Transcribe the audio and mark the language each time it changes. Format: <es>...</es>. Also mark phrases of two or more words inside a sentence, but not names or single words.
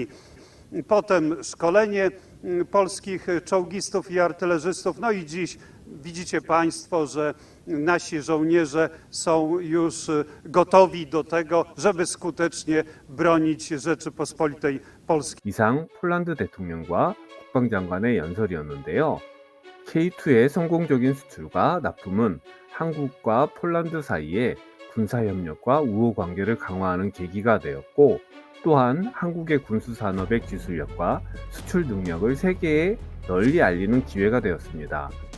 <pl>Potem szkolenie polskich czołgistów i artylerzystów. No i dziś widzicie państwo, że nasi żołnierze są już gotowi do tego, żeby skutecznie bronić Rzeczypospolitej Polskiej.</pl> <ko>이상 폴란드 대통령과 국방장관의 연설이었는데요. K2의 성공적인 수출과 납품은 한국과 폴란드 사이에 군사협력과 우호 관계를 강화하는 계기가 되었고, 또한 한국의 군수산업의 기술력과 수출 능력을 세계에 널리 알리는 기회가 되었습니다.</ko>